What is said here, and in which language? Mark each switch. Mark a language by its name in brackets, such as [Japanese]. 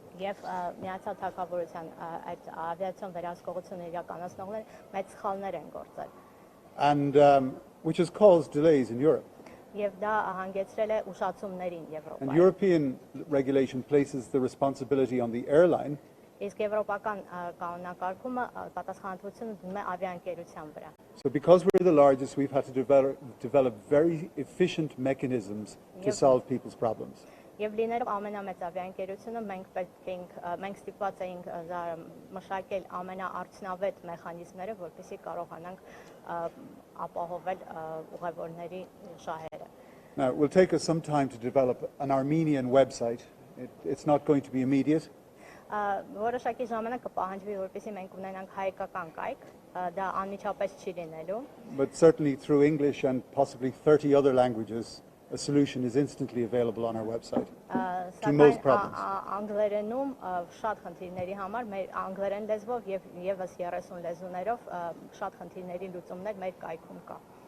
[Armenian] Եվ Միացյալ Թագավորության այդ ավիացիոն վերահսկողությունը իրականացնողները մեծ սխալներ են գործել։ [English] And which has caused delays in Europe. [Armenian] Եվ դա հանգեցրել է ուշացումներին [English] And [Armenian] Եվրոպայում։ [English] European regulation places the responsibility on the airline [Armenian] Իսկ եվրոպական կանոնակարգումը պատասխանատվությունը դնում է ավիաընկերության վրա։ [English] So because we're the largest, we've had to develop very efficient mechanisms to solve people's problems. [Armenian] Եվ լինելով ամենամեծ ավիաընկերությունը մենք ստիպված էինք մշակել ամենաարդյունավետ մեխանիզմները, որպեսզի կարողանանք ապահովել ուղևորների շահերը։ [English] Now, it will take us some time to develop an Armenian website. It's not going to be immediate. [Armenian] Որոշակի ժամանակ կպահանջվի, որպեսզի մենք ունենանք հայկական կայք, դա անմիջապես չի լինելու։ [English] But certainly through English and possibly 30 other languages, a solution is instantly available on our website to most problems. [Armenian] Անգլերենում շատ խնդիրների համար մեր անգլերեն լեզվով եւ եւս 30 լեզուներով շատ խնդիրների լուծումներ մեր կայքում կա։